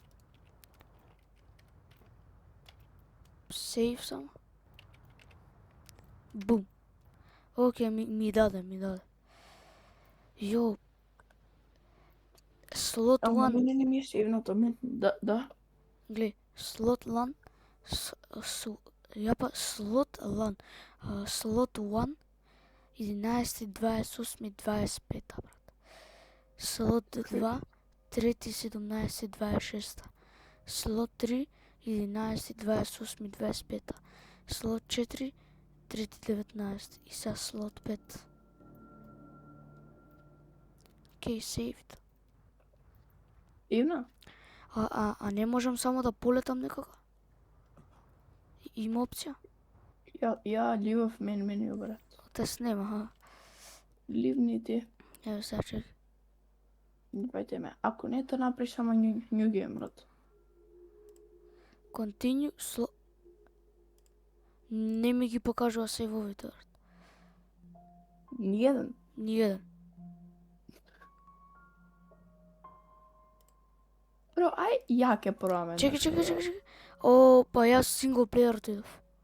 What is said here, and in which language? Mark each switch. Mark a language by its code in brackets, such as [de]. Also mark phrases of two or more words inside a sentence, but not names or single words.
[mk] Сейв само. Бум. Океј, ми даде. Јо. Slot 1. Не ми е сейвното, да. Гле, [en] slot LAN. Slot LAN. [mk] Slot 1. 11, 28, 25, брат. Slot 2. 3, 17, 26. Slot 3. 11, 28, 25. Slot 4. 3, 19. И сега slot 5. Океј, saved. Ивна? А не можам само да полетам некако? Има опција? Ја ливав меню, брат. Те снема, ха? Ливни ти. Ево сега чек. Бајте ме. Ако не, то направи само [en] new game, [mk] брат. [en] Continue slow. [mk] Не ми ги покажува сейвовите, брат. Ниједен. Бро, ја ке пробаме. Чекај. О, па јас сингл плејер отидов.